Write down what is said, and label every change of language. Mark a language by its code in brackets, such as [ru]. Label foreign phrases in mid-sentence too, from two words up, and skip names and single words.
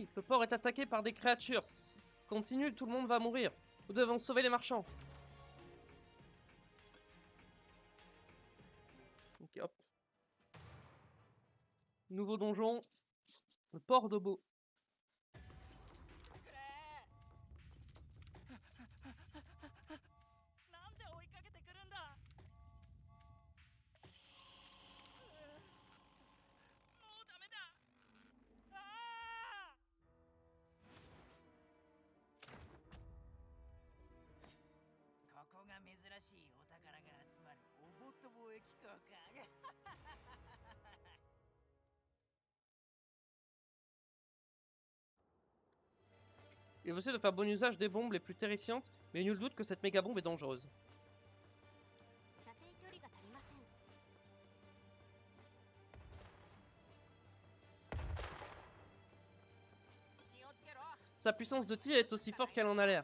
[fr] Le port est attaqué par des créatures. Continue, tout le monde va mourir. Nous devons sauver les marchands. Ok, hop. Nouveau donjon. Le port d'Obo. [ja] なんで追いかけてくるんだ。もうダメだ。ああ。ここが珍しいお宝が集まるおぼっと貿易港か。 [fr] Il est possible de faire bon usage des bombes les plus terrifiantes, mais nul doute que cette méga bombe est dangereuse. Sa puissance de tir est aussi forte qu'elle en a l'air.